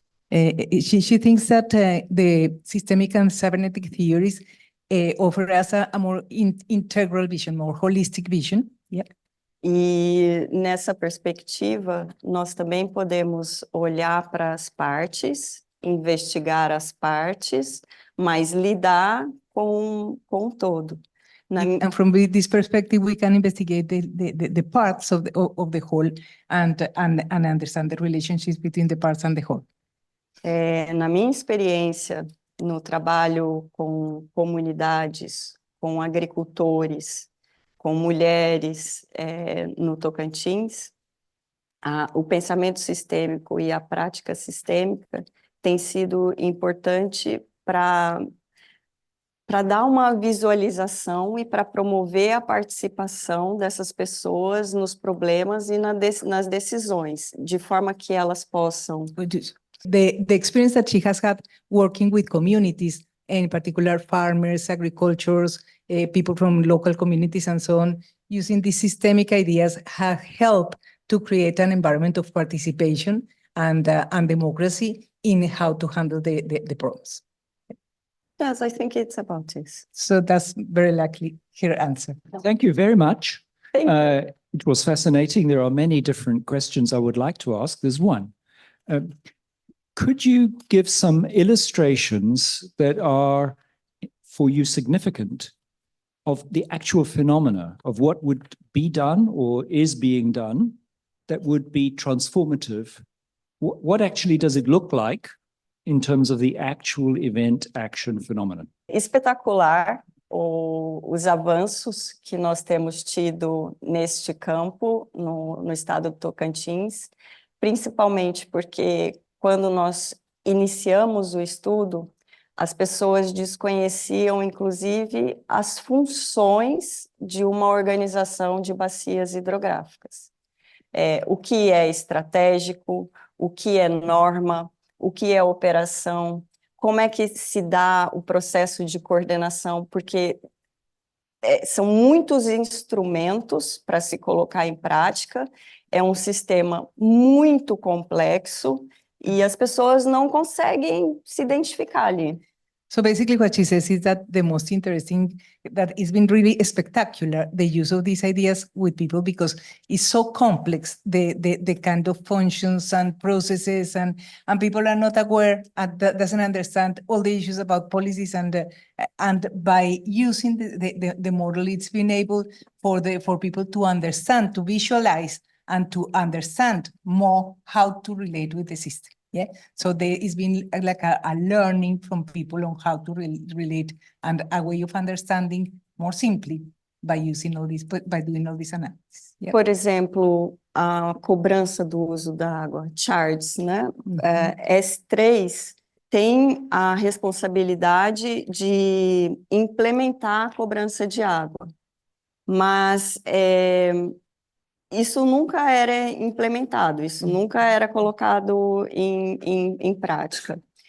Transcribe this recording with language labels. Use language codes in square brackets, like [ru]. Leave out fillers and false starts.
[en] She thinks that the systemic and cybernetic theories offer us a more integral vision, more holistic vision. Yeah. [pt] E nessa perspectiva, nós também podemos olhar para as partes, investigar as partes, mas lidar com o todo. [en] And from this perspective, we can investigate the parts of the whole and understand the relationships between the parts and the whole. [pt] Na minha experiência no trabalho com comunidades, com agricultores, com mulheres no Tocantins, o pensamento sistêmico e a prática sistêmica tem sido importante para dar uma visualização e para promover a participação dessas pessoas nos problemas e nas decisões, de forma que elas possam... [en] The experience that she has had working with communities, in particular farmers, agricultures, people from local communities and so on, using these systemic ideas have helped to create an environment of participation and democracy in how to handle the problems. Yes, I think it's about this. So that's very likely her answer. Thank you very much. Thank you. It was fascinating. There are many different questions I would like to ask. There's one. Could you give some illustrations that are, for you, significant of the actual phenomena of what would be done or is being done that would be transformative? What actually does it look like in terms of the actual event action phenomenon? [pt] Espetacular os avanços que nós temos tido neste campo, no estado do Tocantins, principalmente porque quando nós iniciamos o estudo, as pessoas desconheciam, inclusive, as funções de uma organização de bacias hidrográficas. O que é estratégico, o que é norma, o que é operação, como é que se dá o processo de coordenação, porque são muitos instrumentos para se colocar em prática, é um sistema muito complexo e as pessoas não conseguem se identificar ali. [en] So basically what she says is that the most interesting, that it's been really spectacular, the use of these ideas with people, because it's so complex, the kind of functions and processes, and people are not aware and doesn't understand all the issues about policies, and by using the model, it's been able for people to understand, to visualize, and to understand more how to relate with the system. Yeah, so it's been like a learning from people on how to relate, and a way of understanding more simply by using all this, by doing all this analysis. Yeah. [pt] Por exemplo, a cobrança do uso da água, charges, né? S3 tem a responsabilidade de implementar a cobrança de água, mas isso nunca era implementado, isso nunca era colocado em prática.